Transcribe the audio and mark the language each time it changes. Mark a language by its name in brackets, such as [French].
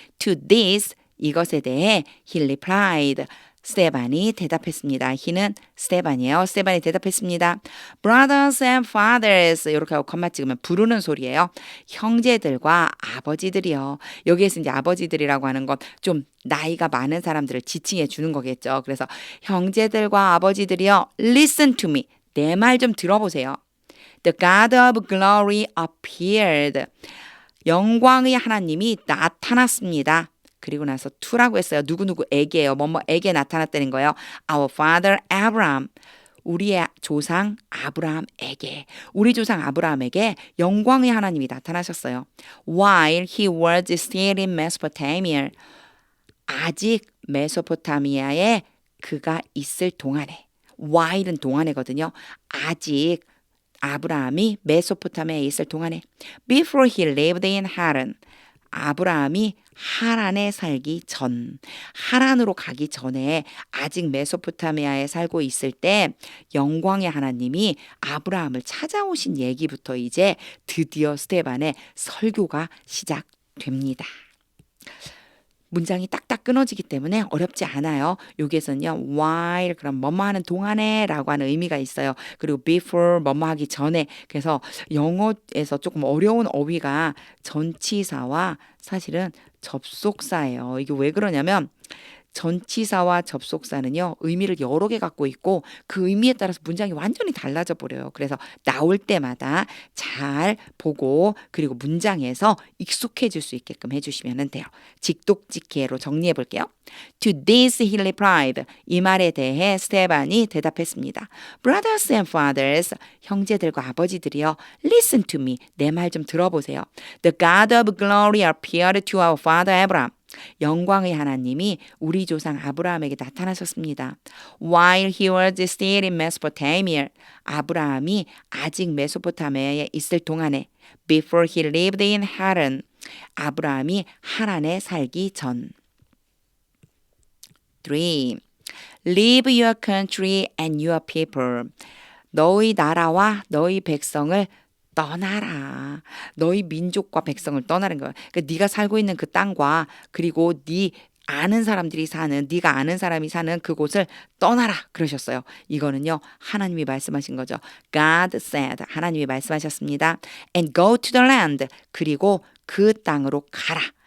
[English] To this [Korean] 이것에 대해 [English] he replied. [Korean] 스테반이 대답했습니다. he는 스테반이에요. 스테반이 대답했습니다. Brothers and fathers 이렇게 하고 컴마 찍으면 부르는 소리예요. 형제들과 아버지들이요. 여기에서 이제 아버지들이라고 하는 건 좀 나이가 많은 사람들을 지칭해 주는 거겠죠. 그래서 형제들과 아버지들이요. [English] Listen to me. [Korean] 내 말 좀 들어보세요. [English] The God of glory appeared. [Korean] 영광의 하나님이 나타났습니다. 그리고 나서 to라고 했어요. 누구누구에게요. 뭐뭐에게 나타났다는 거예요. [English] Our father Abraham. [Korean] 우리의 조상 아브라함에게. 우리 조상 아브라함에게 영광의 하나님이 나타나셨어요. [English] While he was still in Mesopotamia. [Korean] 아직 메소포타미아에 그가 있을 동안에. while은 동안에거든요. 아직 아브라함이 메소포타미아에 있을 동안에. [English] Before he lived in Haran. [Korean] 아브라함이 하란에 살기 전, 하란으로 가기 전에 아직 메소포타미아에 살고 있을 때 영광의 하나님이 아브라함을 찾아오신 얘기부터 이제 드디어 스테반의 설교가 시작됩니다. 문장이 딱딱 끊어지기 때문에 어렵지 않아요. 여기에서는요. while 그럼 뭐뭐 하는 동안에 라고 하는 의미가 있어요. 그리고 before 뭐뭐 하기 전에. 그래서 영어에서 조금 어려운 어휘가 전치사와 사실은 접속사예요. 이게 왜 그러냐면 전치사와 접속사는요. 의미를 여러 개 갖고 있고 그 의미에 따라서 문장이 완전히 달라져 버려요. 그래서 나올 때마다 잘 보고 그리고 문장에서 익숙해질 수 있게끔 해주시면 돼요. 직독직해로 정리해 볼게요. [English] To this he replied. [Korean] 이 말에 대해 스테반이 대답했습니다. [English] Brothers and fathers, [Korean] 형제들과 아버지들이요. [English] Listen to me. [Korean] 내 말 좀 들어보세요. [English] The God of glory appeared to our father Abraham. [Korean] 영광의 하나님이 우리 조상 아브라함에게 나타나셨습니다. [English] While he was still in Mesopotamia. [Korean] 아브라함이 아직 메소포타미아에 있을 동안에. [English] Before he lived in Haran. [Korean] 아브라함이 하란에 살기 전. 3. [English] Leave your country and your people. [Korean] 너희 나라와 너희 백성을 떠나라. 너희 민족과 백성을 떠나는 거야. 그러니까 네가 살고 있는 그 땅과 그리고 네 아는 사람들이 사는 네가 아는 사람이 사는 그곳을 떠나라 그러셨어요. 이거는요. 하나님이 말씀하신 거죠. [English] God said. [Korean] 하나님이 말씀하셨습니다. [English] And go to the land. [Korean] 그리고 그 땅으로 가라.